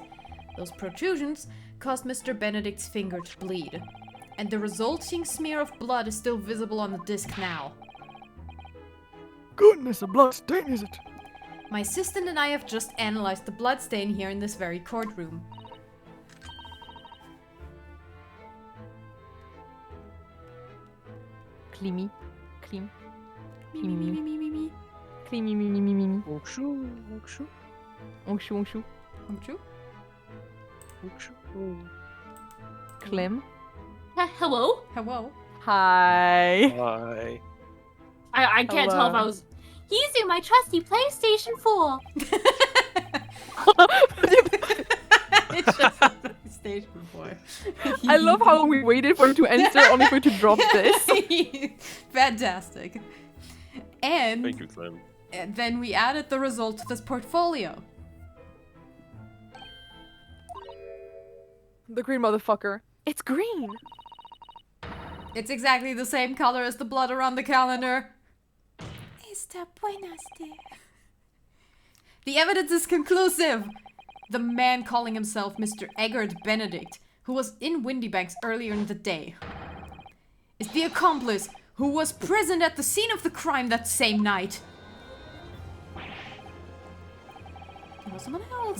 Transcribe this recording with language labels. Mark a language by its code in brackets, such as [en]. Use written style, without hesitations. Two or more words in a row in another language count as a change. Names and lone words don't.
[en] Those protrusions caused Mr. Benedict's finger to bleed, and the resulting smear of blood is still visible on the disc now. Goodness, a blood stain is it? My assistant and I have just analyzed the blood stain here in this very courtroom. Klimi. Klim. Me, me, me, me, me, me, me. Klimi, mi, mi, mi, mi, mi. Ongshu, ongshu, Ongshu, ongshu. Umchu? ongshu. Klim. Hello? Hello? Hi. Hi. I can't tell if I was. Using my trusty PlayStation 4. It's just a PlayStation 4. I love how we waited for him to answer only for him to drop this. Fantastic. And Thank you, Klim. then we added the result to this portfolio. The green motherfucker. It's green. It's exactly the same color as the blood around the calendar. [es] Está buenas, [en] dear. The evidence is conclusive. The man calling himself Mr. Eggert Benedict, who was in Windybanks earlier in the day, is the accomplice who was present at the scene of the crime that same night. There was someone else.